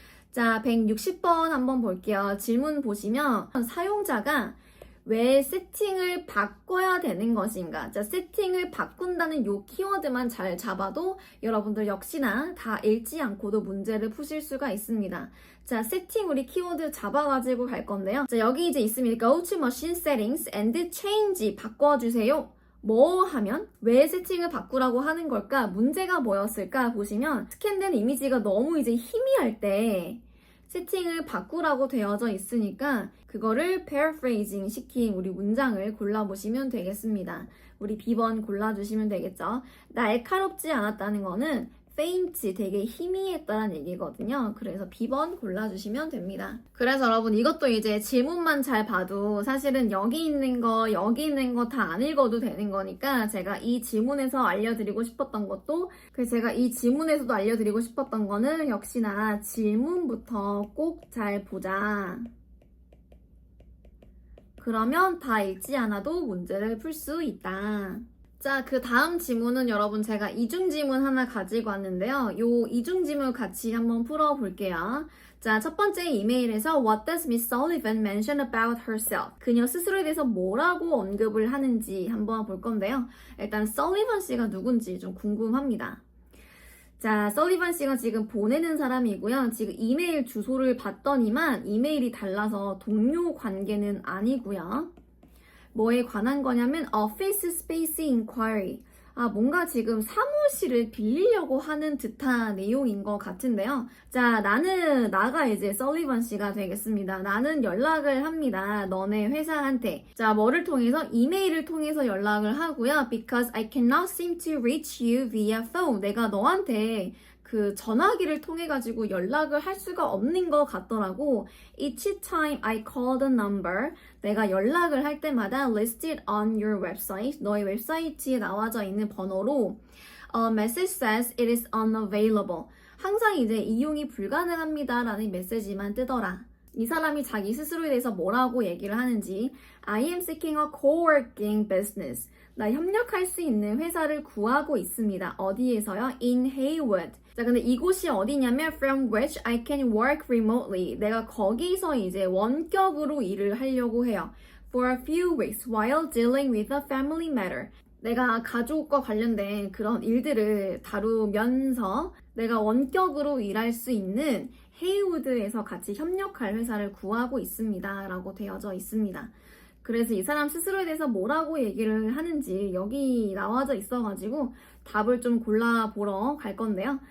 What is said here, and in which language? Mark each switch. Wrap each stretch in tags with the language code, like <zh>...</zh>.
<ko>자, 160번 한번 볼게요. 질문 보시면 사용자가 왜 세팅을 바꿔야 되는 것인가? 자, 세팅을 바꾼다는 요 키워드만 잘 잡아도 여러분들 역시나 다 읽지 않고도 문제를 푸실 수가 있습니다. 자, 세팅 우리 키워드 잡아가지고 갈 건데요. 자, 여기 이제 있습니다.</ko> <en>Go to machine settings and change</en> <ko>바꿔주세요. 뭐 하면 왜 세팅을 바꾸라고 하는 걸까? 문제가 뭐였을까? 보시면 스캔된 이미지가 너무 이제 희미할 때 세팅을 바꾸라고 되어져 있으니까 그거를 paraphrasing 시킨 우리 문장을 골라보시면 되겠습니다. 우리 B번 골라주시면 되겠죠. 날카롭지 않았다는 거는 faint, 되게 희미했다는 얘기거든요. 그래서 B번 골라주시면 됩니다. 그래서 여러분 이것도 이제 질문만 잘 봐도 사실은 여기 있는 거 다 안 읽어도 되는 거니까 제가 이 질문에서 알려드리고 싶었던 것도 제가 이 질문에서도 알려드리고 싶었던 거는 역시나 질문부터 꼭 잘 보자. 그러면 다 읽지 않아도 문제를 풀 수 있다. 자, 그 다음 지문은 여러분 제가 이중지문 하나 가지고 왔는데요. 요 이중지문 같이 한번 풀어볼게요. 자, 첫 번째 이메일에서</ko> <en>What does Miss Sullivan mention about herself?</en> <ko>그녀 스스로에 대해서 뭐라고 언급을 하는지 한번 볼 건데요. 일단 Sullivan 씨가 누군지 좀 궁금합니다. 자, 설리반 씨가 지금 보내는 사람이고요. 지금 이메일 주소를 봤더니만 이메일이 달라서 동료 관계는 아니고요. 뭐에 관한 거냐면 Office Space Inquiry. 뭔가 지금 사무실을 빌리려고 하는 듯한 내용인 것 같은데요. 자, 나가 이제 설리반 씨가 되겠습니다. 나는 연락을 합니다. 너네 회사한테. 자, 뭐를 통해서? 이메일을 통해서 연락을 하고요.</ko> <en>Because I cannot seem to reach you via phone.</en> <ko>내가 너한테 그 전화기를 통해 가지고 연락을 할 수가 없는 것 같더라고.</ko> <en>Each time I call the number,</en> <ko>내가 연락을 할 때마다</ko> <en>listed on your website,</en> <ko>너의 웹사이트에 나와져 있는 번호로</ko> <en>message says it is unavailable.</en> <ko>항상 이제 이용이 불가능합니다 라는 메시지만 뜨더라. 이 사람이 자기 스스로에 대해서 뭐라고 얘기를 하는지</ko> <en>I am seeking a co-working business.</en> <ko>나 협력할 수 있는 회사를 구하고 있습니다. 어디에서요?</ko> <en>In Haywood.</en> <ko>자, 근데 이곳이 어디냐면</ko> <en>from which I can work remotely.</en> <ko>내가 거기서 이제 원격으로 일을 하려고 해요.</ko> <en>For a few weeks while dealing with a family matter.</en> <ko>내가 가족과 관련된 그런 일들을 다루면서 내가 원격으로 일할 수 있는 헤이우드에서 같이 협력할 회사를 구하고 있습니다. 라고 되어져 있습니다. 그래서 이 사람 스스로에 대해서 뭐라고 얘기를 하는지 여기 나와져 있어가지고 답을 좀 골라보러 갈 건데요.</ko>